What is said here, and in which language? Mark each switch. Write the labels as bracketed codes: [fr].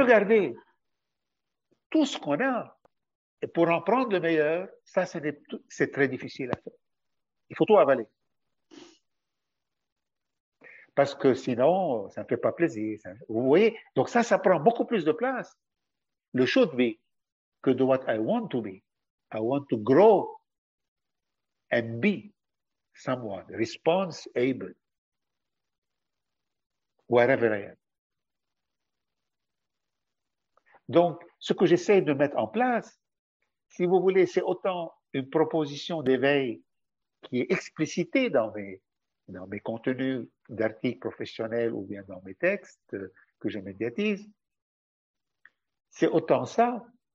[fr] regarder tout ce qu'on a, et pour en prendre le meilleur, ça, c'est très difficile à faire. Il faut tout avaler. Parce que sinon, ça ne fait pas plaisir. Vous voyez? Donc ça prend beaucoup plus de place. [en] Le should be. [fr] Que de [en] what I want to be. I want to grow and be someone responsible wherever I am. [fr] Donc, ce que j'essaie de mettre en place, si vous voulez, c'est autant une proposition d'éveil qui est explicitée dans mes contenus d'articles professionnels ou bien dans mes textes que je médiatise, c'est autant ça